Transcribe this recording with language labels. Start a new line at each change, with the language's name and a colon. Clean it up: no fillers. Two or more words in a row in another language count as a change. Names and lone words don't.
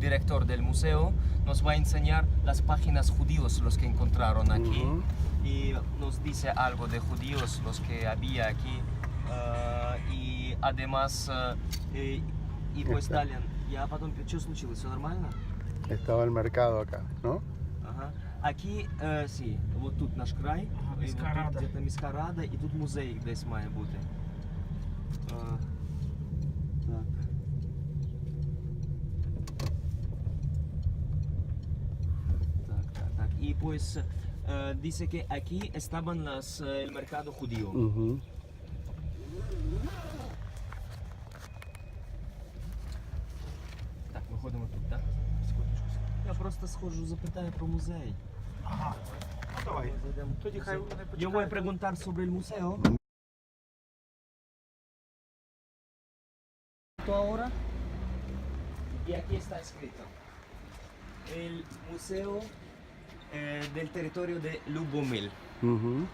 Spanish: director del museo, nos va a enseñar las páginas judíos los que encontraron aquí y nos dice algo de judíos los que había aquí y además y pues Dalian,
Russian: я потом, что случилось, все нормально?
Spanish: Estaba el mercado acá, ¿no? Ага. Aquí, sí,
Ukrainian: от тут наш край, Ага, і міська от рада. тут где-то міська рада, і тут музей десь має бути. Так. Так. Y pues dice que aquí estaban el mercado judío. Ujú. Так, виходимо тут, так? Секундочку. Я просто схожу, запитаю про музей. Ага. Ну давай. Зайдемо. Тоді хай вони
Spanish: Yo voy a
Ukrainian: почекають.
Spanish: preguntar sobre el museo. Ahora. Y aquí está escrito. El museo del territorio de Lubomil. Ujú.